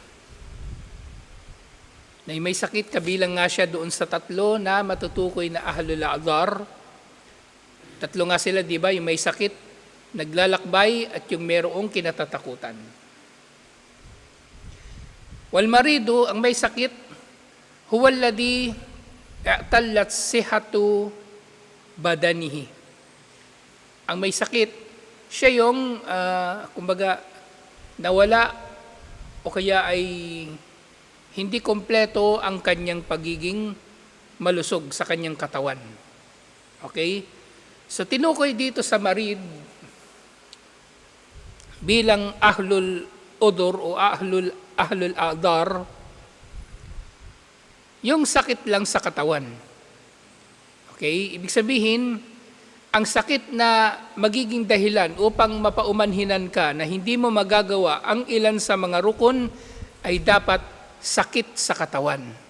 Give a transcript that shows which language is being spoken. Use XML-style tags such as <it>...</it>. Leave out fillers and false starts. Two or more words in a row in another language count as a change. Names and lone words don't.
<tl>Na may sakit, kabilang nga siya doon sa tatlo na matutukoy na</tl> <ar>أهل الأعذار.</ar> <tl>Tatlo nga sila, di ba? Yung may sakit, naglalakbay, at yung merong kinatatakutan.</tl> <ar>والمريض,</ar> <tl>ang may sakit,</tl> <ar>هو الذي اعتلت صحة بدنه.</ar> <tl>Ang may sakit, siya yung, kumbaga, nawala o kaya ay hindi kompleto ang kanyang pagiging malusog sa kanyang katawan. Okay? So tinukoy dito sa marid bilang</tl> <ar>أهل العذر</ar> <tl>o</tl> <ar>أهل الأعذار,</ar> <tl>yung sakit lang sa katawan. Okay? Ibig sabihin, ang sakit na magiging dahilan upang mapaumanhinan ka na hindi mo magagawa ang ilan sa mga rukun ay dapat sakit sa katawan.</tl>